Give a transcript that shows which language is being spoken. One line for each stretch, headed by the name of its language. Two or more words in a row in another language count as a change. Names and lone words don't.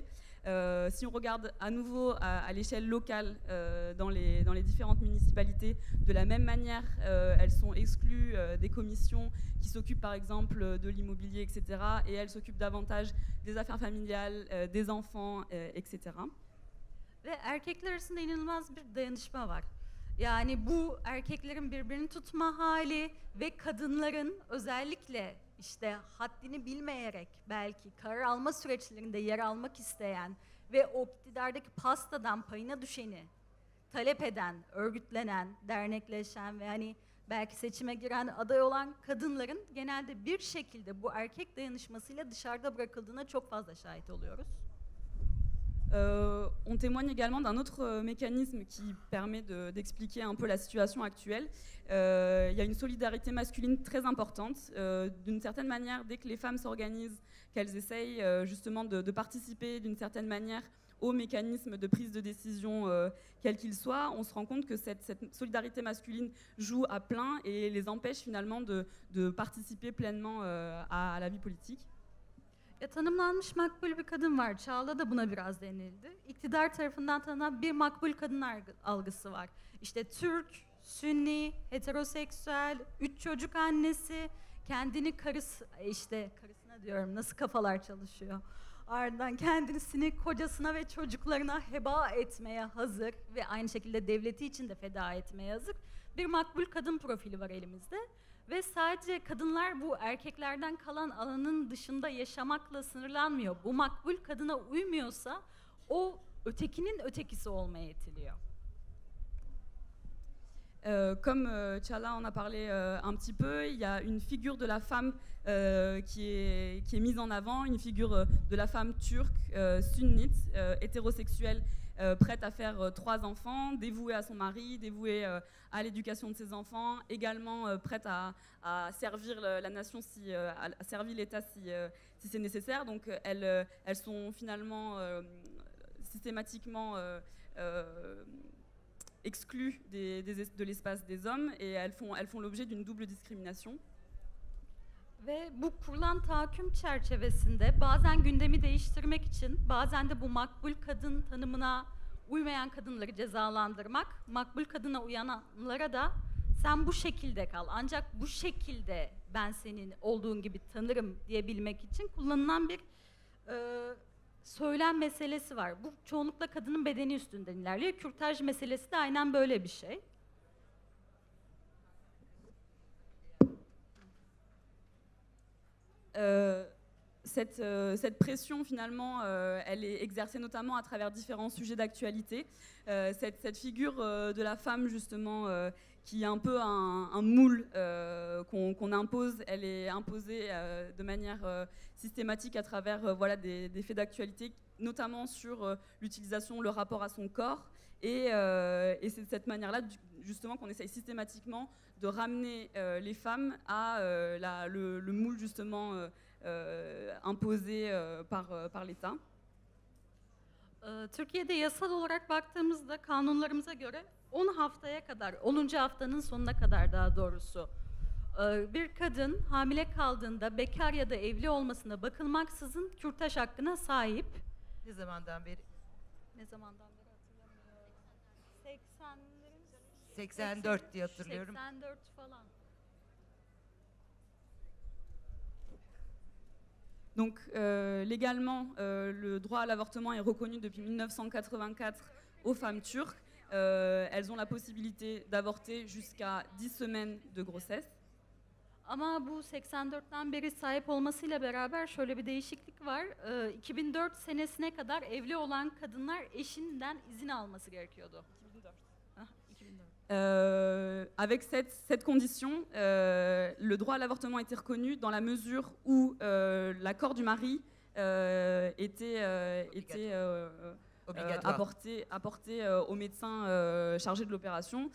French: Si on regarde à nouveau à l'échelle locale dans les différentes municipalités, de la même manière, elles sont exclues des commissions qui s'occupent par exemple de l'immobilier, etc. Et elles s'occupent davantage des affaires familiales, des enfants, etc.
Turkish: Ve erkekler arasında inanılmaz bir dayanışma var. Yani bu erkeklerin birbirini tutma hali ve kadınların özellikle işte haddini bilmeyerek belki karar alma süreçlerinde yer almak isteyen ve o iktidardaki pastadan payına düşeni talep eden, örgütlenen, dernekleşen ve hani belki seçime giren aday olan kadınların genelde bir şekilde bu erkek dayanışmasıyla dışarıda bırakıldığına çok fazla şahit oluyoruz.
French: On témoigne également d'un autre mécanisme qui permet d'expliquer un peu la situation actuelle. Il y a une solidarité masculine très importante. D'une certaine manière, dès que les femmes s'organisent, qu'elles essayent justement de participer d'une certaine manière aux mécanismes de prise de décision, quels qu'ils soient, on se rend compte que cette solidarité masculine joue à plein et les empêche finalement de participer pleinement à la vie politique.
Turkish: Ya, tanımlanmış makbul bir kadın var. Çağla da buna biraz denildi. İktidar tarafından tanınan bir makbul kadın algısı var. İşte Türk, Sünni, heteroseksüel, 3 çocuk annesi, kendini karısına diyorum nasıl kafalar çalışıyor. Ardından kendisini kocasına ve çocuklarına heba etmeye hazır ve aynı şekilde devleti için de feda etmeye hazır bir makbul kadın profili var elimizde. Ve sadece kadınlar bu erkeklerden kalan alanın dışında yaşamakla sınırlanmıyor. Bu makbul kadına uymuyorsa o ötekinin ötekisi olmaya itiliyor.
French: Comme Çağla en a parlé un petit peu, il y a une figure de la femme qui est mise en avant, une figure de la femme turque, sunnite, hétérosexuelle, prête à faire 3 enfants, dévouée à son mari, dévouée à l'éducation de ses enfants, également prête à servir la nation, à servir l'État si c'est nécessaire. Donc elles sont finalement systématiquement exclues de l'espace des hommes et elles font l'objet d'une double discrimination.
Turkish: Ve bu kurulan tahakküm çerçevesinde bazen gündemi değiştirmek için, bazen de bu makbul kadın tanımına uymayan kadınları cezalandırmak, makbul kadına uyanlara da sen bu şekilde kal, ancak bu şekilde ben senin olduğun gibi tanırım diyebilmek için kullanılan bir söylem meselesi var. Bu çoğunlukla kadının bedeni üstünden ilerliyor. Kürtaj meselesi de aynen böyle bir şey.
French: Cette pression, finalement, elle est exercée notamment à travers différents sujets d'actualité. Cette figure de la femme, justement, qui est un peu un moule qu'on impose, elle est imposée de manière systématique à travers voilà, des faits d'actualité, notamment sur l'utilisation, le rapport à son corps. Et c'est de cette manière-là, justement, qu'on essaye systématiquement de ramener les femmes à le moule, justement, imposé par l'État.
Turkish: Türkiye'de yasal olarak baktığımızda kanunlarımıza göre 10 haftaya kadar, 10. haftanın sonuna kadar daha doğrusu bir kadın hamile kaldığında bekar ya da evli olmasına bakılmaksızın kürtaj hakkına sahip. Ne zamandan beri? Ne zamandan beri hatırlamıyorum. 80'lerin 84 diye hatırlıyorum. 84 falan.
French: Donc légalement, le droit à l'avortement est reconnu depuis 1984 aux femmes turques. Elles ont la possibilité d'avorter jusqu'à 10 semaines de grossesse.
Turkish: Ama bu 84'ten beri sahip olmasıyla beraber şöyle bir değişiklik var. 2004 senesine kadar evli olan kadınlar eşinden izin alması gerekiyordu. 2004.
French: Avec cette condition, le droit à l'avortement était reconnu dans la mesure où l'accord du mari était apporté au médecin chargé de l'opération.